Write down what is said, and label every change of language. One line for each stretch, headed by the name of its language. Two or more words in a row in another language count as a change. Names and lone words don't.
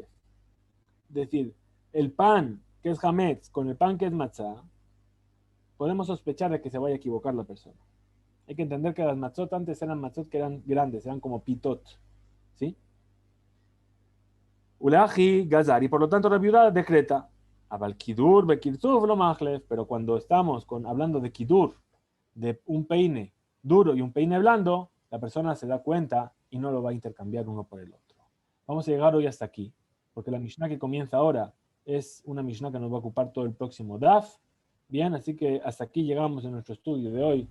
Spanish: Es decir, el pan que es hametz con el pan que es matzá, podemos sospechar de que se vaya a equivocar la persona. Hay que entender que las matzot antes eran matzot que eran grandes, eran como pitot, ¿sí?
Hebrew: ולהכי גזר,
Spanish: y por lo tanto la viuda decreta,
Hebrew: אבל כדור בכרתוף לא מחליף,
Spanish: pero cuando estamos hablando de kidur, de un peine duro y un peine blando, la persona se da cuenta y no lo va a intercambiar uno por el otro. Vamos a llegar hoy hasta aquí, porque la Mishnah que comienza ahora es una Mishnah que nos va a ocupar todo el próximo DAF. Bien, así que hasta aquí llegamos en nuestro estudio de hoy.